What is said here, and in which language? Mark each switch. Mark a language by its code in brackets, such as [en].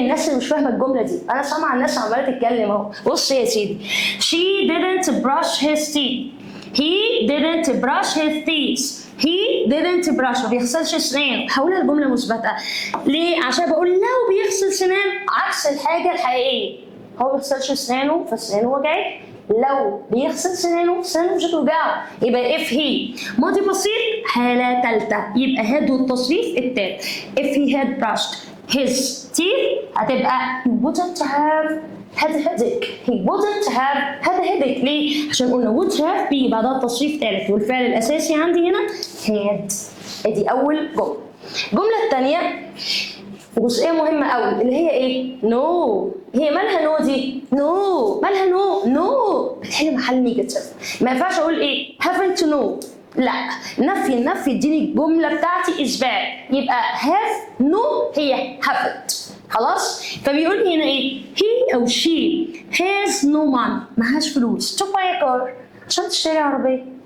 [ar] الناس اللي مش فاهمه الجمله دي، انا سامعه الناس عماله تتكلم اهو. بص يا سيدي، [en] she didn't brush his teeth، he didn't brush his teeth، he didn't brush [ar] ما بيغسلش اسنانه. حولها لجمله مثبته ليه؟ عشان بقول لو بيغسل سنانه عكس الحاجه الحقيقيه. هو ما بيغسلش اسنانه فاسنانه وجعت، لو بيغسل سنانه سنانه مش هتوجعه. يبقى if he ماضي بسيط حاله ثالثه، يبقى had والتصريف الثالث. [en] if he had brushed his teeth [ar] هتبقى [en] he wouldn't have had a headache. he wouldn't have had a headache. [ar] ليه؟ عشان قلنا would have بيجي بعدها تصريف ثالث والفعل الاساسي عندي هنا had. ادي اول جمله. الجمله الثانيه جزئيه مهمه قوي اللي هي ايه؟ نو. هي مالها نو دي؟ نو مالها نو بتحل محل نيجاتيف. ما ينفعش اقول ايه؟ [en] haven't know، [ar] لا، النفي اديني الجمله بتاعتي اثبات. يبقى have no هي haven't. خلاص؟ فبيقول هنا ايه؟ [en] he او she has no money، [ar] معهاش فلوس [en] to buy a car [ar] عشان تشتري عربيه.